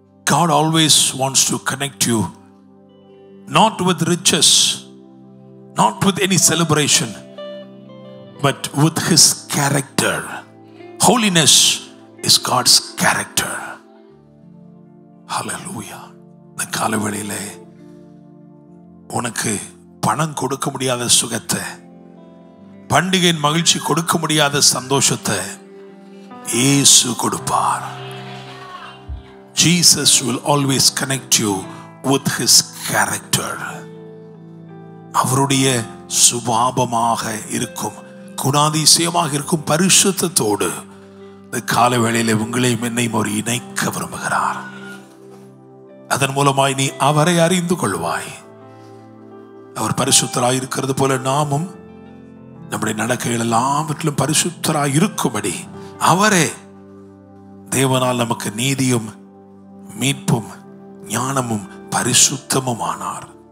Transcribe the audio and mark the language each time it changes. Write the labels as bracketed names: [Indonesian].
[English] God always wants to connect you, not with riches, not with any celebration, but with His character. Holiness is God's character. Hallelujah. [Tamil] இந்த காலவேளையிலே உனக்கு பணம் கொடுக்க முடியாத சுகத்தை, பண்டிகையின் மகிழ்ச்சி கொடுக்க முடியாத சந்தோஷத்தை இயேசு கொடுப்பார். [English] Jesus will always connect you with His character. [Tamil] அவருடைய சுபாவமாக இருக்கும், குணாதிசயமாக இருக்கும் பரிசுத்தத்தோடு இந்த காலவேளையிலே உங்களையும் என்னையும் ஒரு இணைக்க விரும்புகிறார். அதன் மூலமாய் நீ அவரை அறிந்து கொள்வாய். அவர் பரிசுத்தராய் இருக்கிறது போல நாமும் நம்முடைய நடக்கைகள் எல்லாவற்றிலும் பரிசுத்தராய் இருக்கும்படி அவரே தேவனால் நமக்கு நீதியும் மீட்பும் ஞானமும் பரிசுத்தமும் ஆனார்.